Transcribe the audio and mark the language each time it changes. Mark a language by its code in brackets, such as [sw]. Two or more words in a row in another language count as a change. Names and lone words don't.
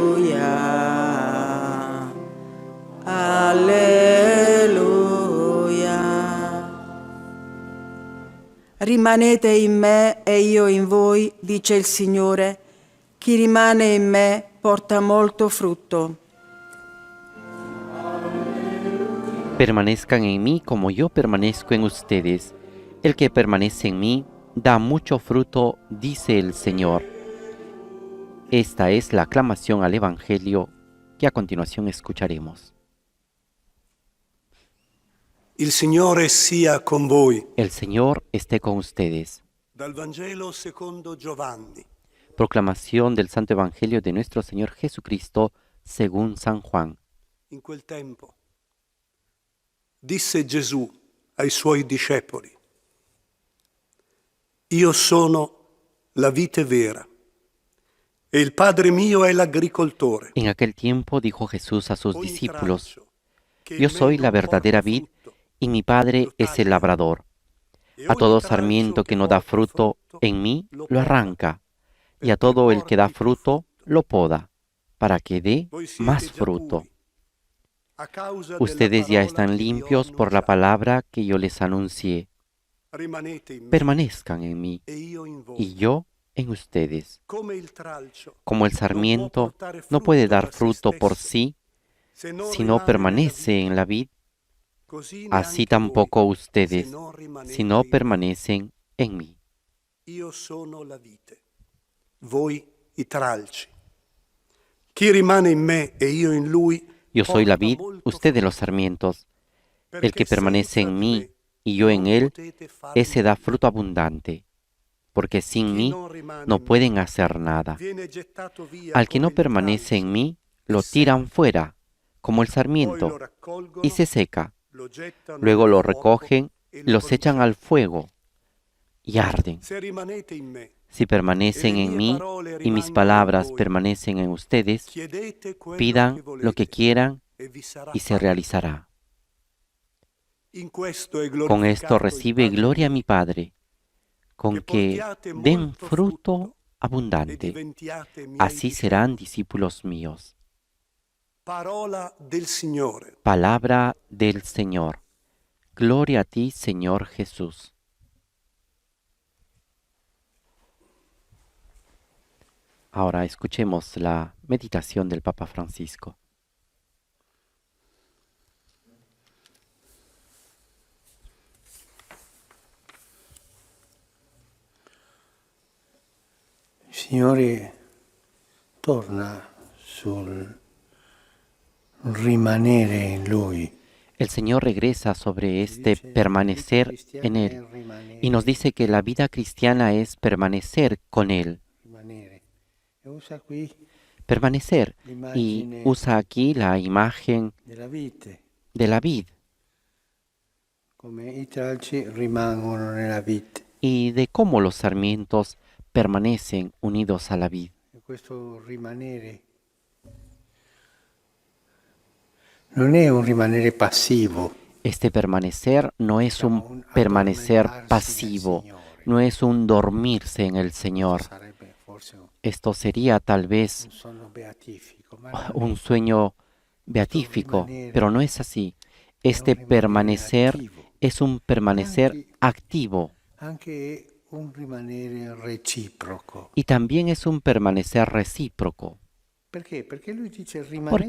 [it] Alleluia. Alleluia. Rimanete in me e io in voi, dice il Signore. Chi rimane in me porta molto frutto. [es] Permanezcan en mí como yo permanezco en ustedes. El que permanece en mí da mucho fruto, dice el Señor. Esta es la aclamación al Evangelio que a continuación escucharemos. [it] Il Signore sia con voi. [es] El Señor esté con ustedes. [it] Dal Vangelo secondo Giovanni. [es] Proclamación del Santo Evangelio de nuestro Señor Jesucristo según San Juan. [it] In quel tempo disse Gesù ai suoi discepoli: Io sono la vite vera e il Padre mio è l'agricoltore. [es] En aquel tiempo dijo Jesús a sus [it] Ogni [es] discípulos: [it] tralcio che [es] Yo [it] in me [es] soy la [it] non [es] verdadera [it] porta [es] vid [it] frutto, [es] y mi Padre [it] lo [es] es el [it] taglia. [es] labrador. [it] E [es] A [it] ogni [es] todo [it] tralcio [es] sarmiento que no da [it] porta [es] fruto en mí lo arranca, y a todo el que da fruto lo poda, para que dé [it] Voi siete [es] más [it] già [es] fruto. [it] puri, a causa [es] Ustedes [it] della [es] ya [it] parola [es] están [it] che vi ho [es] limpios por la [it] annunciato. [es] palabra que yo les anuncié. [it] Rimanete in me [es] Permanezcan en mí [it] e io in voi. [es] y yo en ustedes. [it] Come il tralcio [es] Como el [it] non può [es] sarmiento [it] portare [es] no puede [it] frutto [es] dar [it] da se [es] fruto por [it] stesso, [es] sí [it] se non [es] si no [it] rimane nella [es] permanece [it] vite, [es] en la vid, [it] così [es] así [it] neanche [es] tampoco [it] voi, se [es] ustedes, [it] non rimanete [es] si no [it] in me. [es] permanecen en mí. [it] Io sono la vite, voi i tralci. Chi rimane in me e io in lui [es] Yo soy la [it] porta [es] vid, [it] molto [es] ustedes los [it] frutto, [es] sarmientos. El [it] perché [es] que permanece [it] senza [es] en [it] di [es] mí [it] me [es] y yo en [it] non [es] él, [it] potete fare [es] ese da [it] nulla. [es] fruto abundante, porque sin [it] Chi [es] mí [it] non rimane [es] no [it] in me [es] pueden hacer nada. [it] viene gettato via [es] Al que [it] come [es] no [it] il [es] permanece en [it] tralcio, [es] mí, [it] e [es] lo tiran [it] secca. [es] fuera, como el [it] Poi lo [es] sarmiento, [it] raccolgono, [es] y se seca. [it] lo gettano [es] Luego [it] nel [es] lo [it] fuoco [es] recogen, [it] e lo [es] los echan [it] bruciano. [es] al fuego y arden. [it] Se rimanete in me [es] Si [it] e [es] permanecen [it] le [es] en [it] mie [es] mí [it] parole [es] y mis [it] rimangono in [es] palabras [it] voi, [es] permanecen en ustedes, [it] chiedete quello che [es] pidan lo [it] volete [es] que quieran [it] e vi sarà [es] y se [it] fatto. [es] realizará. [it] In questo è [es] Con esto [it] glorificato il [es] recibe [it] Padre [es] gloria [it] mio, [es] mi Padre, con [it] che [es] que [it] portiate [es] den [it] molto [es] fruto [it] frutto e [es] abundante. [it] diventiate miei [es] Así serán [it] discepoli. [es] discípulos míos. [it] Parola del Signore. [es] Palabra del Señor. Gloria a ti, Señor Jesús. Ahora escuchemos la meditación del Papa Francisco. [it] Il Signore torna sul rimanere in Lui. [es] El Señor regresa sobre este permanecer en Él y nos dice que la vida cristiana es permanecer con Él. [it] Rimanere. E usa qui [es] Permanecer. Y usa aquí la imagen [it] della vite, [es] de la vid [it] come i tralci rimangono nella vite. [es] y de cómo los sarmientos permanecen unidos a la vid. [it] E questo rimanere non è un rimanere passivo, [es] Este permanecer no es un permanecer pasivo, no es un dormirse en el Señor. [it] sarebbe forse [es] Esto sería tal vez [it] un sonno beatifico, ma [es] un sueño beatífico, pero no es así. Este permanecer es un permanecer activo [it] anche un rimanere reciproco. [es] y también es un permanecer recíproco. [it] Perché? Perché lui dice [es] ¿Por [it] rimanete